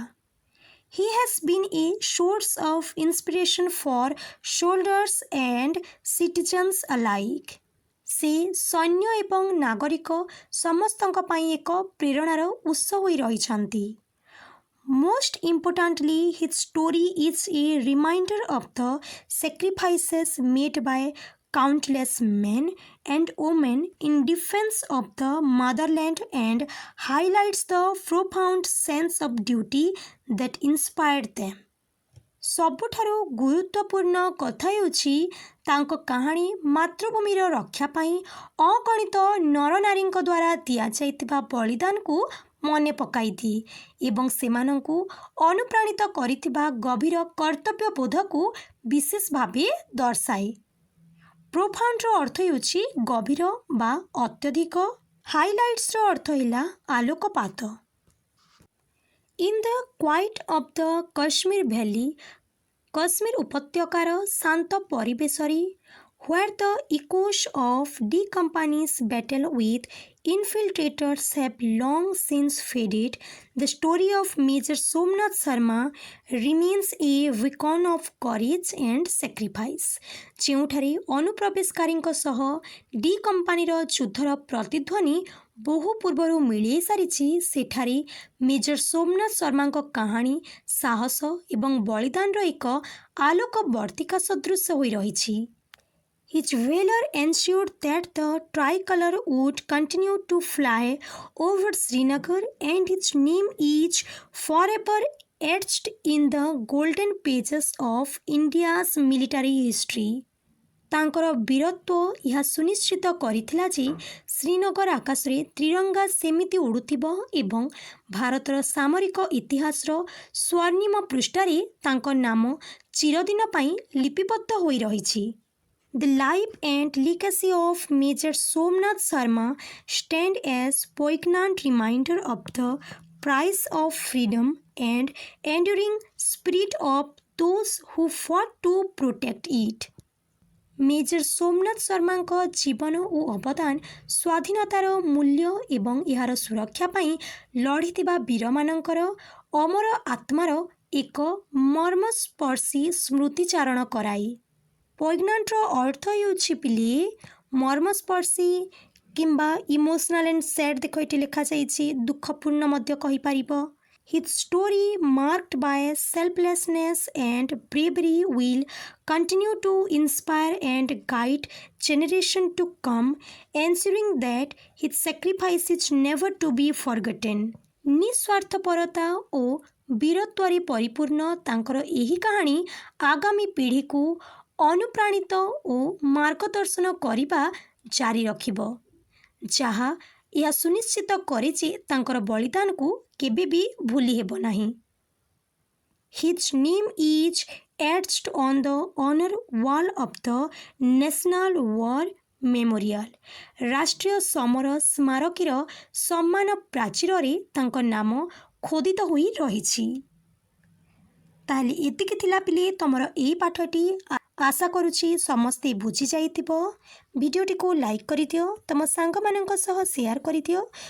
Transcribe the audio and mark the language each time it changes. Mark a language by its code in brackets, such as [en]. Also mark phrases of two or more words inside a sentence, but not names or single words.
[en] He has been a source of inspiration for soldiers and citizens alike. [or] ସେ ସୈନ୍ୟ ଏବଂ ନାଗରିକ समस्तଙ୍କ ପାଇଁ ଏକ ପ୍ରେରଣାର ଉତ୍ସ ହୋଇ ରହିଛନ୍ତି। [en] Most importantly, his story is a reminder of the sacrifices made by countless men and women in defense of the motherland and highlights the profound sense of duty that inspired them. [or] ସବୁଠାରୁ ଗୁରୁତ୍ୱପୂର୍ଣ୍ଣ କଥା ହେଉଛି ତାଙ୍କ କାହାଣୀ ମାତୃଭୂମିର ରକ୍ଷା ପାଇଁ ଅଗଣିତ ନରନାରୀଙ୍କ ଦ୍ୱାରା ଦିଆଯାଇଥିବା ବଳିଦାନକୁ ମନେ ପକାଇଦିଏ ଏବଂ ସେମାନଙ୍କୁ ଅନୁପ୍ରାଣିତ କରିଥିବା ଗଭୀର କର୍ତ୍ତବ୍ୟବୋଧକୁ ବିଶେଷ ଭାବେ ଦର୍ଶାଏ। ପ୍ରୋଫାଉଣ୍ଡର ଅର୍ଥ ହେଉଛି ଗଭୀର ବା ଅତ୍ୟଧିକ। ହାଇଲାଇଟ୍ସର ଅର୍ଥ ହେଲା ଆଲୋକପାତ। [en] In the quiet of the Kashmir Valley, Kashmir [or] ଉପତ୍ୟକାର ଶାନ୍ତ ପରିବେଶରେ, [en] where the echoes of D Company's battle with infiltrators have long since faded, the story of Major Somnath Sharma remains a beacon of courage and sacrifice. [or] ଯେଉଁଠାରେ ଅନୁପ୍ରବେଶକାରୀଙ୍କ ସହ ଡି କମ୍ପାନୀର ଯୁଦ୍ଧର ପ୍ରତିଧ୍ୱନି ବହୁ ପୂର୍ବରୁ ମିଳେଇ ସାରିଛି, ସେଠାରେ ମେଜର ସୋମନାଥ ଶର୍ମାଙ୍କ କାହାଣୀ ସାହସ ଏବଂ ବଳିଦାନର ଏକ ଆଲୋକବର୍ତ୍ତିକା ସଦୃଶ ହୋଇ ରହିଛି। [en] His valor ensured that the tricolor would continue to fly over Srinagar, and its name is forever etched in the golden pages of India's military history. [or] ତାଙ୍କର ବୀରତ୍ୱ ଏହା ସୁନିଶ୍ଚିତ କରିଥିଲା ଯେ ଶ୍ରୀନଗର ଆକାଶରେ ତ୍ରିରଙ୍ଗା ସେମିତି ଉଡ଼ୁଥିବ ଏବଂ ଭାରତର ସାମରିକ ଇତିହାସର ସ୍ୱର୍ଣ୍ଣିମ ପୃଷ୍ଠାରେ ତାଙ୍କ ନାମ ଚିରଦିନ ପାଇଁ ଲିପିବଦ୍ଧ ହୋଇ ରହିଛି। [en] The life and legacy of Major Somnath Sharma stand as poignant reminder of the price of freedom and enduring spirit of those who fought to protect it. [or] मेजर सोमनाथ शर्माଙ୍କ ଜୀବନ ଓ ଅବଦାନ ସ୍ୱାଧୀନତାର ମୂଲ୍ୟ ଏବଂ ଏହାର ସୁରକ୍ଷା ପାଇଁ ଲଢ଼ିଥିବା ବୀରମାନଙ୍କର ଅମର ଆତ୍ମାର ଏକ ମର୍ମସ୍ପର୍ଶୀ ସ୍ମୃତିଚାରଣ କରାଏ। ପଏଗ୍ନାଣ୍ଟର ଅର୍ଥ ହେଉଛି ପିଲେ ମର୍ମସ୍ପର୍ଶୀ କିମ୍ବା [en] emotional and sad. [or] ଦେଖ ଏଠି ଲେଖାଯାଇଛି ଦୁଃଖପୂର୍ଣ୍ଣ ମଧ୍ୟ କହିପାରିବ। [en] His story, marked by selflessness and bravery, will continue to inspire and guide generations to come, ensuring that his sacrifice is never to be forgotten. [or] ନିସ୍ୱାର୍ଥପରତା ଓ ବୀରତ୍ୱରେ ପରିପୂର୍ଣ୍ଣ ତାଙ୍କର ଏହି କାହାଣୀ ଆଗାମୀ ପିଢ଼ିକୁ ଅନୁପ୍ରାଣିତ ଓ ମାର୍ଗଦର୍ଶନ କରିବା ଜାରି ରଖିବ, ଯାହା ଏହା ସୁନିଶ୍ଚିତ କରେ ଯେ ତାଙ୍କର ବଳିଦାନକୁ କେବେ ବି ଭୁଲି ହେବ ନାହିଁ। [en] His name is etched on the honor wall of the National War Memorial. [or] ରାଷ୍ଟ୍ରୀୟ ସମର ସ୍ମାରକୀର ସମ୍ମାନ ପ୍ରାଚୀରରେ ତାଙ୍କ ନାମ ଖୋଦିତ ହୋଇ ରହିଛି। ତାହେଲେ ଏତିକି ଥିଲା ପିଲେ ତମର ଏହି ପାଠଟି। ଆଶା କରୁଛି ସମସ୍ତେ ବୁଝି ଯାଇଥିବ। ଭିଡ଼ିଓଟିକୁ ଲାଇକ୍ କରିଦିଅ, ତମ ସାଙ୍ଗମାନଙ୍କ ସହ ସେୟାର କରିଦିଅ।